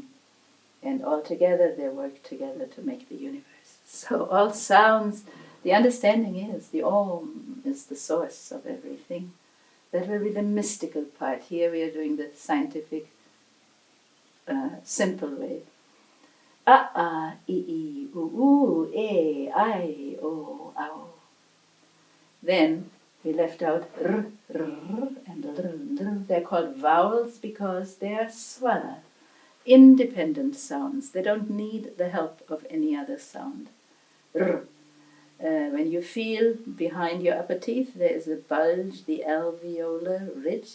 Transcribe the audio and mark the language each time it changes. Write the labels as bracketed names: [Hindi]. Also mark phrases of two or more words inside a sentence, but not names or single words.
[English] And all together they work together to make the universe. So all sounds, the understanding is the Om is the source of everything. That will be the mystical part. Here we are doing the scientific, simple way. [Sanskrit] I, u, e, I, o, ow. [English] Then we left out r, and r. They're called vowels because they are swara, independent sounds. They don't need the help of any other sound. [Sanskrit] R. [English] When you feel behind your upper teeth, there is a bulge, the alveolar ridge.